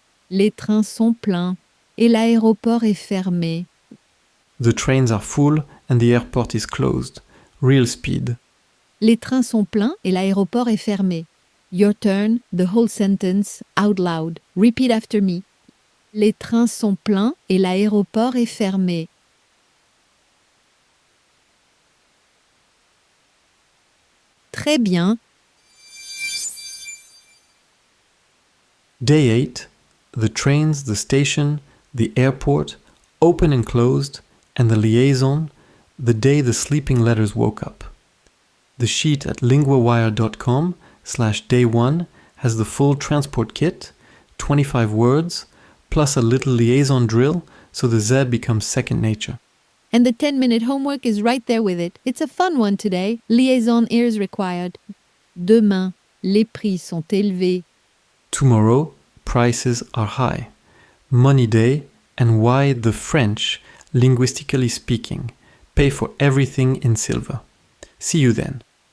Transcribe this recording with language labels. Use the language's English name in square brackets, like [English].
[French] Les trains sont pleins et l'aéroport est fermé. [English] The trains are full and the airport is closed. Real speed. [French] Les trains sont pleins et l'aéroport est fermé. [English] Your turn, the whole sentence, out loud. Repeat after me. [French] Les trains sont pleins et l'aéroport est fermé. Très bien. [English] Day 8. The trains, the station, the airport, open and closed, and the liaison, the day the sleeping letters woke up. The sheet at linguawire.com/day1 has the full transport kit, 25 words, plus a little liaison drill so the Z becomes second nature. And the 10-minute homework is right there with it. It's a fun one today. Liaison ears required. [French] Demain, les prix sont élevés. [English] Tomorrow, prices are high. Money Day, and why the French, linguistically speaking, pay for everything in silver. See you then.